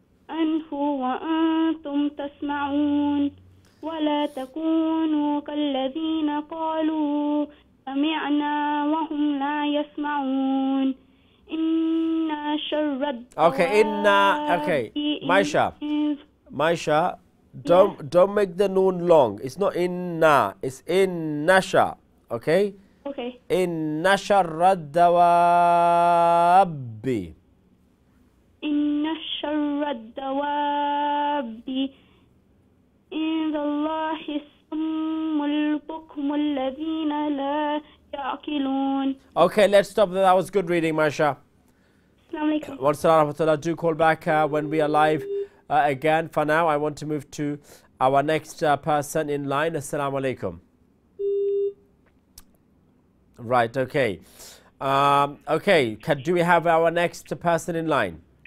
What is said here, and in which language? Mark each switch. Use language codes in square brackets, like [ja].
[ar] عنه وأنتم تسمعون ولا تكونوا كالذين قالوا سمعنا وهم لا يسمعون إن شر الدواب [en] Okay, Maisha, don't make the noon long. It's not inna, it's innasha. Okay? Okay. Inna sharra dawabi. [ar] إن شر الدواب عند الله الصم البكم الذين لا يعقلون. [en] Okay, let's stop there. That was good reading, Maisha. Assalamu alaikum. Wa rahmatullah. Do call back when we are live again. For now, I want to move to our next person in line. Assalamu alaikum. Right, okay. Okay, do we have our next person in line?